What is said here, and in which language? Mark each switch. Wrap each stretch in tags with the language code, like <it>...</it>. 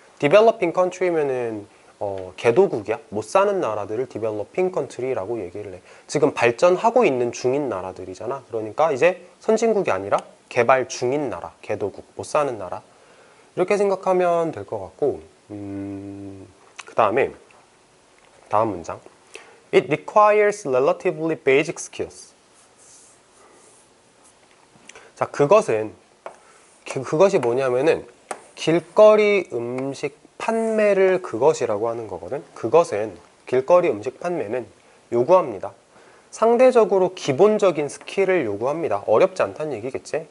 <ko>Developing country면은 개도국이야. 못 사는 나라들을 Developing country라고 얘기를 해. 지금 발전하고 있는 중인 나라들이잖아. 그러니까 이제 선진국이 아니라 개발 중인 나라, 개도국, 못 사는 나라. 이렇게 생각하면 될 것 같고, 그 다음에 다음 문장.</ko> <en>It requires relatively basic skills.</en> <ko>자, 그것이 뭐냐면은 길거리 음식 판매를 그것이라고 하는 거거든. 그것은, 길거리 음식 판매는 요구합니다. 상대적으로 기본적인 스킬을 요구합니다. 어렵지 않다는 얘기겠지.</ko>